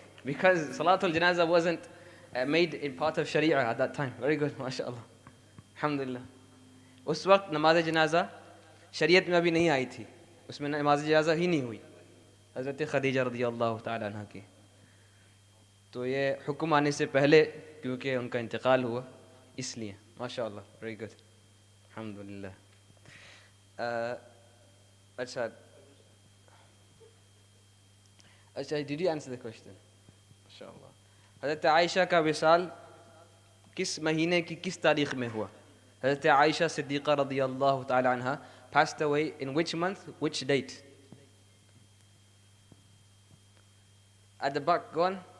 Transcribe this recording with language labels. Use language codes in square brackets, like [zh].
[en] Because Salatul Janazah wasn't made in part of Sharia at that time. Very good, mashallah. Alhamdulillah. [hi] उस वक्त नमाज जनाजा शरीयत में अभी नहीं आई थी, उसमें नमाज जनाजा ही नहीं हुई हज़रत खदीजा रज़ी अल्लाह ताला अन्हा की। तो ये हुक्म आने से पहले क्योंकि उनका इंतकाल हुआ इसलिए, माशाअल्लाह, [en] very good, [hi] अल्हम्दुलिल्लाह। अच्छा, [en] Did you answer the question? [hi] माशाअल्लाह। हज़रत आयशा का विसाल किस महीने की किस तारीख में हुआ? [en] हज़रत आयशा सिद्दीक़ा रज़ियल्लाहु ताला अन्हा passed away in which month, which date? At the back, go on.